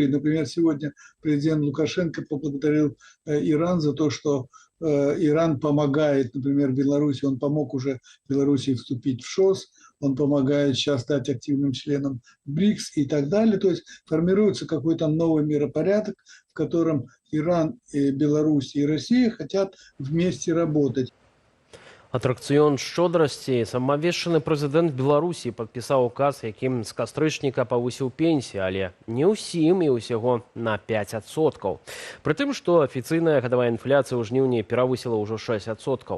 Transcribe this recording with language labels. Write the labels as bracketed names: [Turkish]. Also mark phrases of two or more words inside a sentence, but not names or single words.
[Russian] И, например, сегодня президент Лукашенко поблагодарил Иран за то, что Иран помогает, например, Беларуси. Он помог уже Беларуси вступить в ШОС. Он помогает сейчас стать активным членом БРИКС и так далее. То есть формируется какой-то новый миропорядок, в котором Иран, и Беларусь и Россия хотят вместе работать. [Belarusian] Атракцыён шчодрасці. Самавешчаны прэзідэнт Беларусі падпісаў указ, якім з кастрычніка павысіў пенсіі, але не ўсім і ўсяго на 5%. Прытым, што афіцыйная гадавая інфляцыя ў жніўні перавысіла ўжо 6%.